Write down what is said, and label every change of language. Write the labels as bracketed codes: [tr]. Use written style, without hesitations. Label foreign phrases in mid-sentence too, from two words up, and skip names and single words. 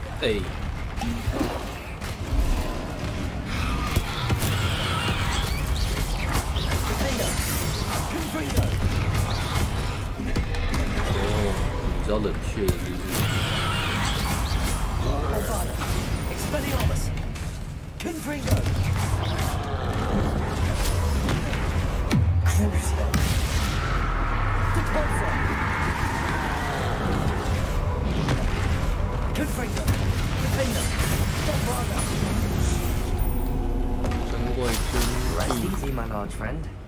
[zh] 对。哦，比较冷却的是不是？ [la] Expelliarmus! Confringo! Crucio! Depulso! Confringo! Defender! Bombarda! [en] Rest easy, my large friend.